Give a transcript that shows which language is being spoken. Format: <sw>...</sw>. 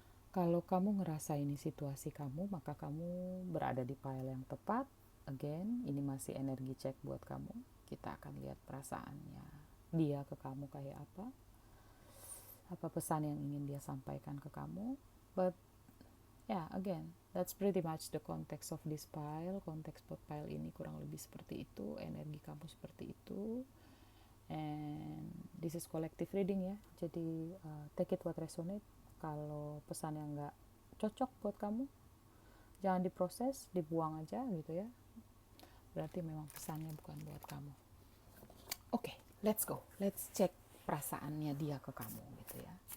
<id>Kalau kamu ngerasa ini situasi kamu, maka kamu berada di pile yang tepat. Again, ini masih energi check buat kamu. Kita akan lihat perasaannya dia ke kamu kayak apa pesan yang ingin dia sampaikan ke kamu.</id> <en>But yeah, again, that's pretty much the context of this pile.</en> <id>Konteks buat pile ini kurang lebih seperti itu, energi kamu seperti itu.</id> <en>And this is collective reading ya, jadi take it what resonate.</en> <id>Kalau pesan yang gak cocok buat kamu, jangan diproses, dibuang aja gitu ya, berarti memang pesannya bukan buat kamu. Oke,</id> <en>let's go, let's check</en> <id>perasaannya dia ke kamu gitu ya.</id>